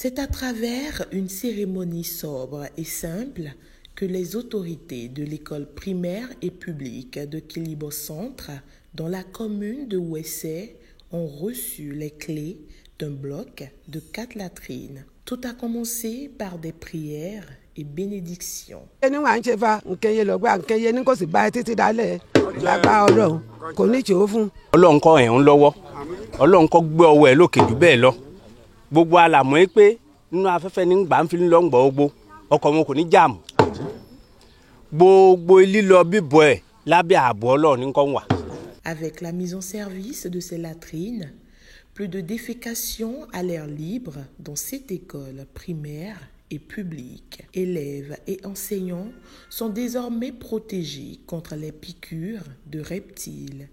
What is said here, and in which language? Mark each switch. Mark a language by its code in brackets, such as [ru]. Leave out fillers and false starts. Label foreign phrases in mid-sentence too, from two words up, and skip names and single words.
[fr] C'est à travers une cérémonie sobre et simple que les autorités de l'école primaire et publique de Kilibo Centre, dans la commune de Ouessé, ont reçu les clés d'un bloc de 4 latrines. Tout a commencé par des prières et bénédictions. [yo] Ọlọ́run kó ràn án lọ́wọ́, Ọlọ́run kó gbé ọwọ́ ẹ̀ lókè jù bẹ́ẹ̀ lọ. Gbogbo àlàmọ́ pé nínú afẹ́fẹ́ ní gbà ń fi lọ ń gbọ́ gbogbo ọkọ̀ wọn kò ní jàmù. Gbogbo lílọ bíbọ̀ ẹ̀ lábẹ́ ààbò Ọlọ́run ní kó wà. [fr] Avec la mise en service de ces latrines, plus de défécation à l'air libre dans cette école primaire et publique. Élèves et enseignants sont désormais protégés contre les piqûres de reptiles.